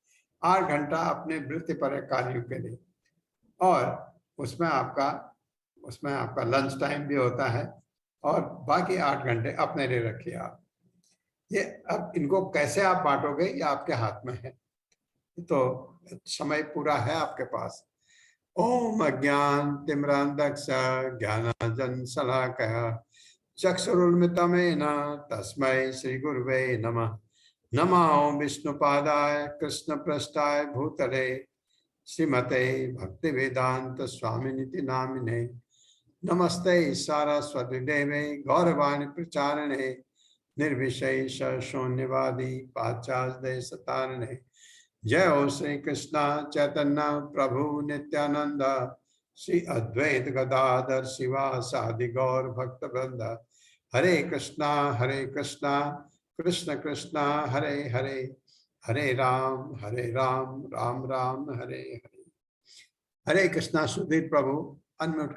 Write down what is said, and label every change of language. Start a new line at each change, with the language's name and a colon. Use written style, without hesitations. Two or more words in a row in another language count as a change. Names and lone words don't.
Hindi: 8 घंटा अपने वृत्तिपर कार्यों के लिए, और उसमें आपका
English: lunch time
Hindi: भी होता है, और बाकी 8 घंटे अपने लिए रखिए आप। ये अब इनको कैसे आप बांटोगे ये आपके हाथ में है। तो समय पूरा है आपके पास।
Sanskrit: ओम अज्ञान तिमिरांधस्य ज्ञानांजन शलाकया चक्षुरुन्मिलितं तस्मै श्री गुरुवे नमः। नमो विष्णुपादाय कृष्णपृष्ठाय भूतले श्रीमते भक्तिवेदांत स्वामिनिति नामिने। नमस्ते सारस्वती देवे गौरवाणी प्रचारिणे निर्विशेष शून्यवादी पाश्चात्य सतारिणे। जय हो श्री कृष्ण चैतन्य प्रभु नित्यानंद श्री अद्वैत गदाधर शिवासादि गौर भक्त वृंद। हरे कृष्णा कृष्ण कृष्णा हरे हरे, हरे राम राम राम हरे हरे। हरे कृष्णा। सुधीर प्रभु अनम्यूट